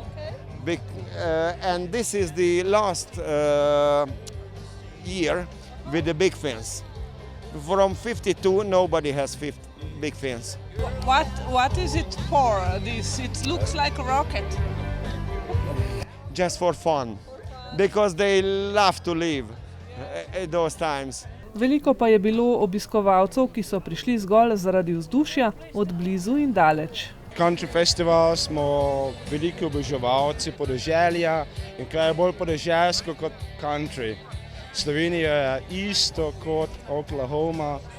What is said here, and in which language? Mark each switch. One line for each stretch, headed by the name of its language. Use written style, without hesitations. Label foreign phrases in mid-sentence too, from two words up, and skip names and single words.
English: And this is the last year with the big fins. From 52, nobody has big fins. What is it for? It looks like a rocket. Just for fun, because they love to live at those times.
Slovenian: Veliko pa je bilo obiskovalcev, ki so prišli zgolj zaradi vzdušja, od blizu in daleč. Country Festival smo veliki oboževalci podeželja in kaj je bolj podeželsko kot country. Slovenija je isto kot Oklahoma.